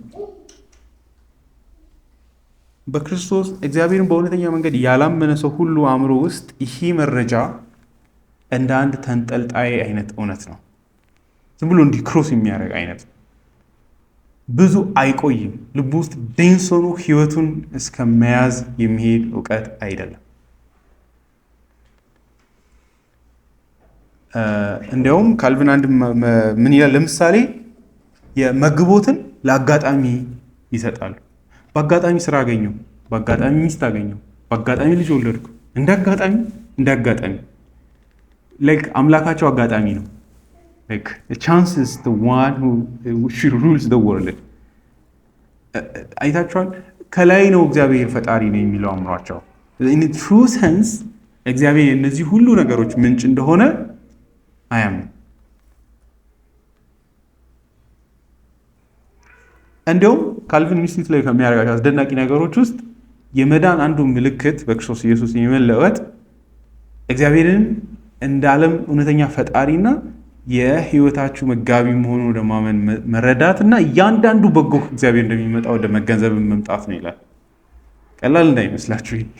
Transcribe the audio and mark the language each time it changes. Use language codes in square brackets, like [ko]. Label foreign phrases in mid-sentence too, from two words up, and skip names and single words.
[am] በክርስቶስ እግዚአብሔርን በእውነተኛ መንገድ ያላመነ ሰው ሁሉ አእምሮ ውስጥ ይህ መረጃ እንደ አንድ ተንጠልጣይ አይነት እውነት ነው። ዝም ብሎ እንዲህ ክሮስ የሚያደርግ አይነት ነው። ብዙ አይቆይም። ልቡ ውስጥ ዴንስ ሆኖ ህይወቱን እስከ መያዝ የሚሄድ እውቀት አይደለም። እንዲያውም ካልቪን አንድ ምን ይላል? ለምሳሌ የመግቦትን ለአጋጣሚ ይሰጣሉ። በአጋጣሚ ስራ አገኘው፣ በአጋጣሚ ሚስት አገኘው፣ በአጋጣሚ ልጅ ወለድኩ፣ እንደ አጋጣሚ ላይክ አምላካቸው አጋጣሚ ነው። ላይክ [en] chance is the one who rules the world። [am] አይታችኋል? ከላይ ነው እግዚአብሔር ፈጣሪ ነው የሚለው አምሯቸው። [en] in true sense [am] እግዚአብሔር እነዚህ ሁሉ ነገሮች ምንጭ እንደሆነ አያምንም። እንዲያውም ካልቪን ኢንስቲትዩት ላይ ከሚያደርጋቸው አስደናቂ ነገሮች ውስጥ የመዳን አንዱ ምልክት በክርስቶስ ኢየሱስ የመለወጥ እግዚአብሔርን እንደ ዓለም እውነተኛ ፈጣሪና የህይወታችሁ መጋቢ መሆኑን ወደ ማመን መረዳት እና እያንዳንዱ በጎ እግዚአብሔር እንደሚመጣ ወደ መገንዘብ መምጣት ነው ይላል። ቀላል እንዳይመስላችሁ።